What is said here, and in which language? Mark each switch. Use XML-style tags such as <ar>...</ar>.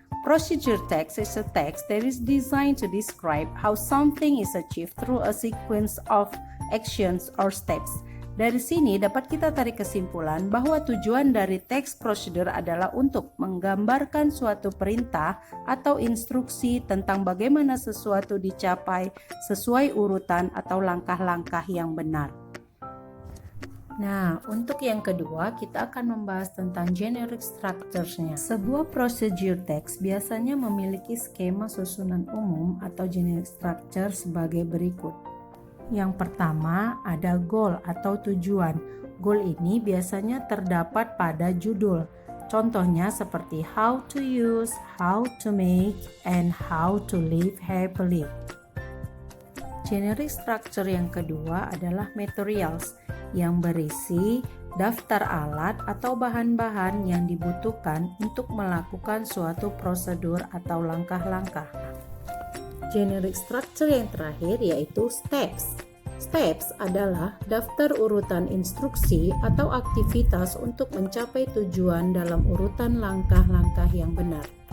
<en>Procedure text is a text that is designed to describe how something is achieved through a sequence of actions or steps.</en> <id>Dari sini dapat kita tarik kesimpulan bahwa tujuan dari teks prosedur adalah untuk menggambarkan suatu perintah atau instruksi tentang bagaimana sesuatu dicapai sesuai urutan atau langkah-langkah yang benar. Nah, untuk yang kedua, kita akan membahas tentang generic structures-nya. Sebuah procedure text biasanya memiliki skema susunan umum atau generic structure sebagai berikut. Yang pertama, ada goal atau tujuan. Goal ini biasanya terdapat pada judul. Contohnya seperti</id> <en>how to use, how to make, and how to live happily.</en> <id>Generic structure yang kedua adalah materials, yang berisi daftar alat atau bahan-bahan yang dibutuhkan untuk melakukan suatu prosedur atau langkah-langkah. Generic structure yang terakhir yaitu steps. Steps adalah daftar urutan instruksi atau aktivitas untuk mencapai tujuan dalam urutan langkah-langkah yang benar.</id>